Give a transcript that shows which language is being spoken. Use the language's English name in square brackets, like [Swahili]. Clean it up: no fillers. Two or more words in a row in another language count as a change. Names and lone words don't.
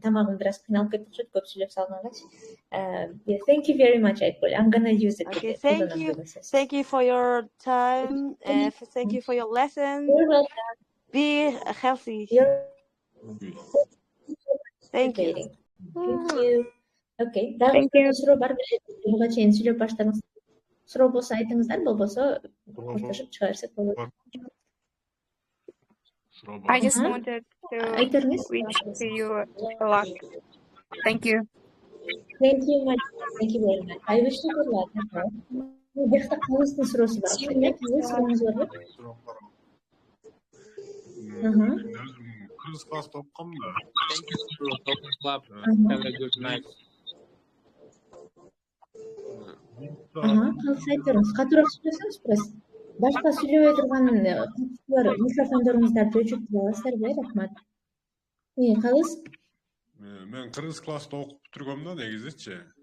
[English] Yeah, thank you very much, Aykul. I'm gonna use it. Okay, thank you for your time and thank you for your lesson. You're welcome. Be healthy. Thank you. Thank you. Okay. Thank you. [Kyrgyz] Суроо болсо айтыңыздар, болбосо коштошуп чыга берсек болот. [English] I just wanted to wish to you luck. Thank you. Thank you much. Thank you very much. I wish you good luck. [Kyrgyz] Башка калыстын суроосу бар. Сурооңуз барбы? Кыргыз класста окугам да. [English] Thank you for talking club. Have a good night. [Kyrgyz] Калыс айтыңыз. Катуураак сүйлөсөңүз biraz. Башка сүйлөбөй турган катышуулар микрофондоруңуздарды өчүрүп турасыздарбы? Рахмат. Калыс? Мен кыргыз класста окуп бүтүргөм да негизичи.